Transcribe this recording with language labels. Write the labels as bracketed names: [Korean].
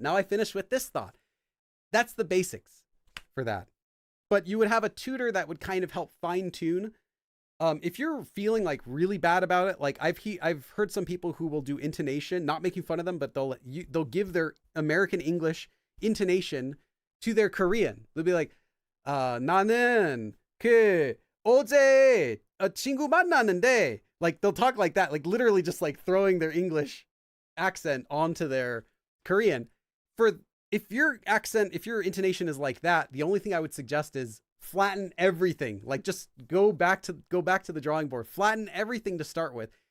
[English] Now I finished with this thought. That's the basics for that. But you would have a tutor that would kind of help fine tune. If you're feeling like really bad about it, like I've heard some people who will do intonation, not making fun of them, but they'll give their American English intonation to their Korean. They'll be like, [Korean] 나는 어제 친구 만났는데. [English] Like they'll talk like that, like literally just like throwing their English accent onto their Korean. If your intonation is like that, the only thing I would suggest is flatten everything. Like just go back to the drawing board, flatten everything to start with.